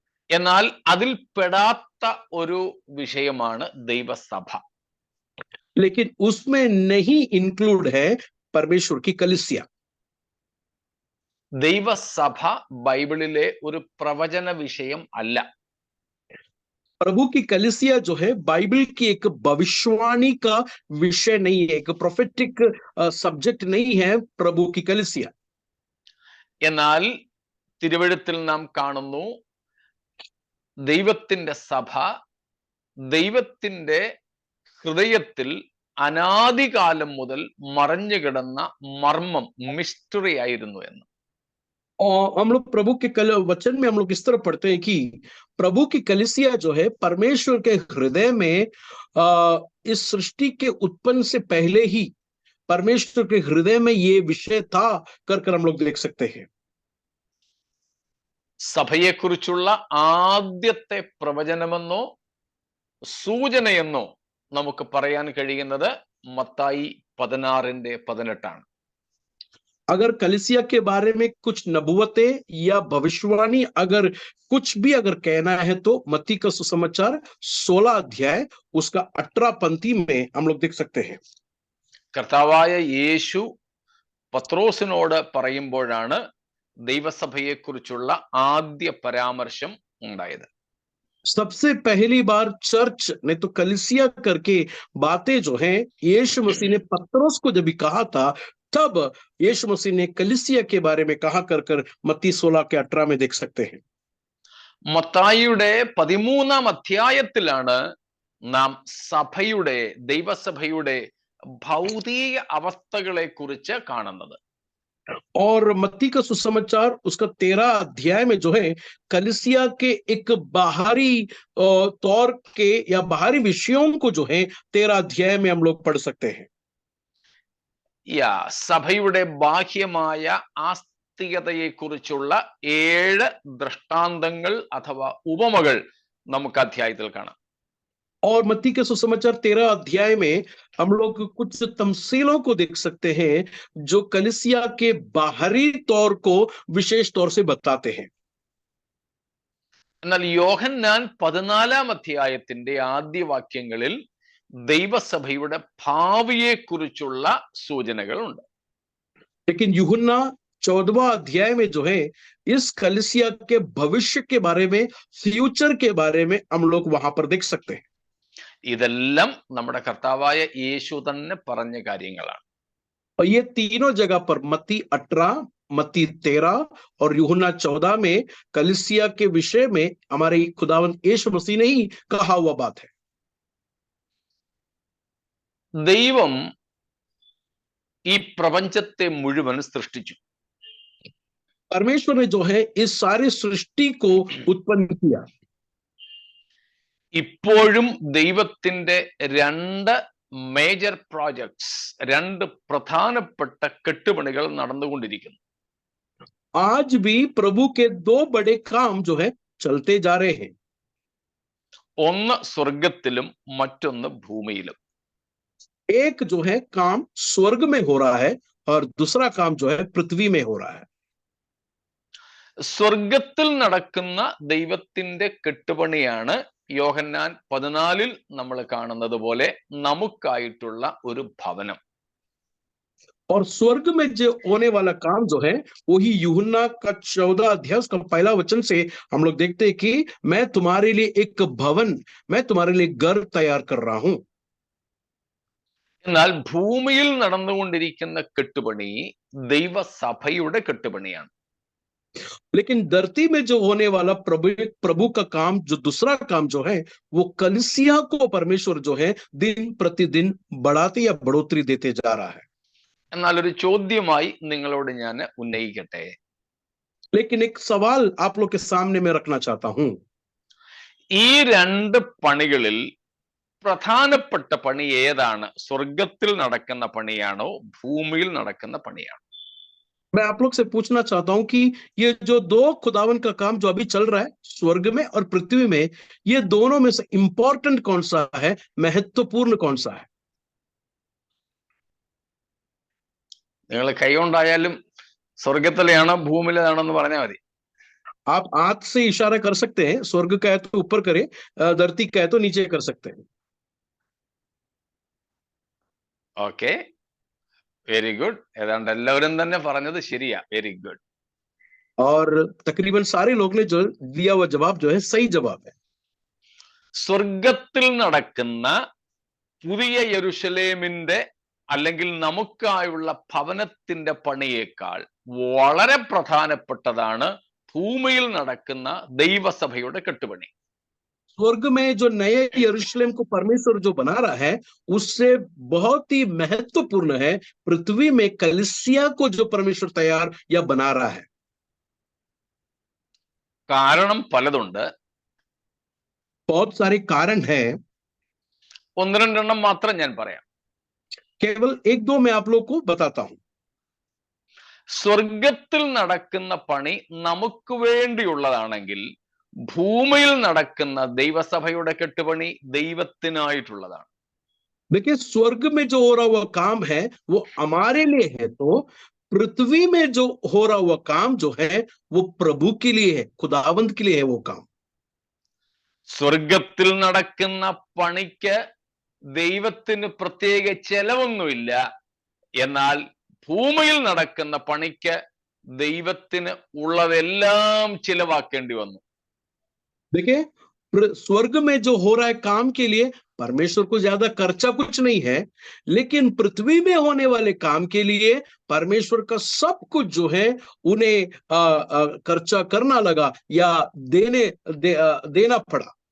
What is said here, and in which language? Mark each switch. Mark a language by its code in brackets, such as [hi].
[ml] എന്നാൽ അതിൽ പെടാത്ത ഒരു വിഷയമാണ് ദൈവസഭ. [hi] लेकिन उसमें नहीं इंक्लूड है परमेश्वर की कलीसिया. [ml] ദൈവസഭ ബൈബിളിലെ ഒരു പ്രവചന വിഷയം അല്ല. [hi] प्रभु की कलीसिया जो है बाइबल की एक भविष्यवाणी का विषय नहीं है, एक [en] prophetic subject [hi] नहीं है प्रभु की कलीसिया. [ml] എന്നാൽ തിരുവെഴുത്തിൽ നാം കാണുന്നു ദൈവത്തിന്റെ സഭ ദൈവത്തിന്റെ ഹൃദയത്തിൽ അനാദികാലം മുതൽ മറഞ്ഞുകിടന്ന മർമ്മം, മിസ്റ്ററി ആയിരുന്നു എന്ന്. [hi] और हम लोग प्रभु के वचन में हम लोग इस तरह पढ़ते हैं कि प्रभु की कलीसिया जो है परमेश्वर के हृदय में इस सृष्टि के उत्पन्न से पहले ही परमेश्वर के हृदय में ये विषय था कर हम लोग देख सकते हैं. [ml] സഭയെക്കുറിച്ചുള്ള ആദ്യത്തെ പ്രവചനമെന്നോ സൂചനയെന്നോ നമുക്ക് പറയാൻ കഴിയുന്നത് മത്തായി 16:18. [hi] अगर कलीसिया के बारे में कुछ नबुवतें या भविष्यवाणी अगर कुछ भी अगर कहना है तो मत्ती का सुसमाचार 16 अध्याय उसका 18 पंक्ति में हम लोग देख सकते हैं. [ml] കർത്താവായ യേശു പത്രോസിനോട് പറയുമ്പോഴാണ് ദൈവസഭയെക്കുറിച്ചുള്ള ആദ്യ പരാമർശം ഉണ്ടായത്. [hi] सबसे पहली बार चर्च नहीं तो कलीसिया करके बातें जो हैं यीशु मसीह ने पतरस को जब भी कहा था, तब यीशु मसीह ने कलीसिया के बारे में कहा कर मत्ती 16:18 में देख सकते हैं. [ml] മത്തായിയുടെ 13-ാം അധ്യായത്തിലാണ് നാം സഭയുടെ, ദൈവസഭയുടെ ഭൗതിക അവസ്ഥകളെ കുറിച്ച് കാണുന്നത്. [hi] और मत्ती का सुसमाचार उसका 13 अध्याय में जो है कलीसिया के एक बाहरी तौर के या बाहरी विषयों को जो है 13 अध्याय में हम लोग पढ़ सकते हैं. [ml] സഭയുടെ ബാഹ്യമായ ആസ്തികതയെ കുറിച്ചുള്ള 7 ദൃഷ്ടാന്തങ്ങൾ അഥവാ ഉപമകൾ നമുക്ക് അധ്യായത്തിൽ കാണാം. [hi] और मत्ती के सुसमाचार 13 अध्याय में हम लोग कुछ तमसीलों को देख सकते हैं जो कलीसिया के बाहरी तौर को विशेष तौर से बताते हैं. [ml] എന്നാൽ യോഹന്നാൻ 14-ാം അധ്യായത്തിന്റെ ആദ്യ വാക്യങ്ങളിൽ ദൈവസഭയുടെ ഭാവിയെ കുറിച്ചുള്ള സൂചനകൾ ഉണ്ട്. [hi] लेकिन यूहन्ना 14वां अध्याय में जो है इस कलीसिया के भविष्य के बारे में, फ्यूचर के बारे में हम लोग वहां पर देख सकते हैं. [ml] ഇതെല്ലാം നമ്മുടെ കർത്താവായ യേശു തന്നെ പറഞ്ഞ കാര്യങ്ങളാണ്. [hi] और ये तीनों जगह पर मत्ती 18, मत्ती 13 और यूहन्ना 14 में कलीसिया के विषय में हमारे खुदावंद यीशु मसीह ने ही कहा हुआ बात है. [ml] ദൈവം ഈ പ്രപഞ്ചത്തെ മുഴുവൻ സൃഷ്ടിച്ചു. [hi] परमेश्वर ने जो है इस सारी सृष्टि को उत्पन्न किया. [ml] ഇപ്പോഴും ദൈവത്തിന്റെ 2 [en] major projects, [ml] 2 പ്രധാനപ്പെട്ട കെട്ടുപണികൾ നടന്നുകൊണ്ടിരിക്കുന്നു. [hi] आज भी प्रभु के 2 बड़े काम जो है चलते जा रहे हैं. [ml] ഒന്ന് സ്വർഗത്തിലും മറ്റൊന്ന് ഭൂമിയിലും. [hi] एक जो है काम स्वर्ग में हो रहा है और दूसरा काम जो है पृथ्वी में हो रहा है. [ml] സ്വർഗത്തിൽ നടക്കുന്ന ദൈവത്തിന്റെ കെട്ടുപണിയാണ് യോഹന്നാൻ 14-ൽ നമ്മൾ കാണുന്നത് പോലെ നമുക്കായിട്ടുള്ള ഒരു ഭവനം. [hi] और स्वर्ग में जो होने वाला काम जो है वही यूहन्ना का 14 अध्याय का पहला वचन से हम लोग देखते हैं कि मैं तुम्हारे लिए एक भवन, मैं तुम्हारे लिए घर तैयार कर रहा हूं. [ml] എന്നാൽ ഭൂമിയിൽ നടന്നുകൊണ്ടിരിക്കുന്ന കെട്ടുപണി ദൈവസഭയുടെ കെട്ടുപണിയാണ്. [hi] लेकिन धरती में जो होने वाला प्रभु का काम, जो दूसरा काम जो है वो कलीसिया को परमेश्वर जो है दिन प्रतिदिन बढ़ाते या बढ़ोतरी देते जा रहा है. [ml] എന്നാൽ ഒരു ചോദ്യമായി നിങ്ങളോട് ഞാൻ ഉന്നയിക്കട്ടെ. [hi] लेकिन एक सवाल आप लोग के सामने मैं रखना चाहता हूं. [ml] ഈ 2 പണികളിൽ പ്രധാനപ്പെട്ട പണി ഏതാണ്? സ്വർഗത്തിൽ നടക്കുന്ന പണിയാണോ ഭൂമിയിൽ നടക്കുന്ന പണിയാണോ? [hi] मैं आप लोग से पूछना चाहता हूं कि ये जो दो खुदावन का काम जो अभी चल रहा है स्वर्ग में और पृथ्वी में, ये दोनों में से इंपॉर्टेंट कौन सा है, महत्वपूर्ण कौन सा है? [ml] നിങ്ങൾ കൈകൊണ്ടായാലും സ്വർഗത്തിലെയാണോ ഭൂമിയിലാണോ എന്ന് പറഞ്ഞാൽ മതി. [hi] आप हाथ से इशारा कर सकते हैं, स्वर्ग का है तो ऊपर करें, धरती का है तो नीचे कर सकते हैं. [en] Okay, very good. [ml] ഏതാണ്ട് എല്ലാവരും തന്നെ പറഞ്ഞത് ശരിയാ. [en] Very good. [hi] और तकरीबन सारे लोग ने जो दिया हुआ जवाब जो है सही जवाब है. [ml] സ്വർഗത്തിൽ നടക്കുന്ന പുതിയ യെരുശലേമിന്റെ അല്ലെങ്കിൽ നമുക്കായുള്ള ഭവനത്തിന്റെ പണിയേക്കാൾ വളരെ പ്രധാനപ്പെട്ടതാണ് ഭൂമിയിൽ നടക്കുന്ന ദൈവസഭയുടെ കെട്ടുപണി. [hi] स्वर्ग में जो नए यरूशलेम को परमेश्वर जो बना रहा है, उससे बहुत ही महत्वपूर्ण है पृथ्वी में कलीसिया को जो परमेश्वर तैयार या बना रहा है. [ml] കാരണം പലതുണ്ട്. [hi] बहुत सारे कारण हैं. [ml] ഒന്ന് രണ്ടെണ്ണം മാത്രം ഞാൻ പറയാം. [hi] केवल एक दो मैं आप लोग को बताता हूं. [ml] സ്വർഗത്തിൽ നടക്കുന്ന പണി നമുക്ക് വേണ്ടിയുള്ളതാണെങ്കിൽ ഭൂമിയിൽ നടക്കുന്ന ദൈവസഭയുടെ കെട്ടുപണി ദൈവത്തിനായിട്ടുള്ളതാണ്. [hi] देखिए, स्वर्ग में जो हो रहा हुआ काम है वो हमारे लिए है, तो पृथ्वी में जो हो रहा हुआ काम जो है वो प्रभु के लिए है, खुदावंत के लिए है वो काम. [ml] സ്വർഗത്തിൽ നടക്കുന്ന പണിക്ക് ദൈവത്തിന് പ്രത്യേക ചെലവൊന്നുമില്ല. എന്നാൽ ഭൂമിയിൽ നടക്കുന്ന പണിക്ക് ദൈവത്തിന് ഉള്ളതെല്ലാം ചിലവാക്കേണ്ടി വന്നു. [hi] देखिए, स्वर्ग में जो हो रहा है काम के लिए परमेश्वर को ज्यादा खर्चा कुछ नहीं है, लेकिन पृथ्वी में होने वाले काम के लिए परमेश्वर का सब कुछ जो है उन्हें खर्चा करना लगा या देना पड़ा.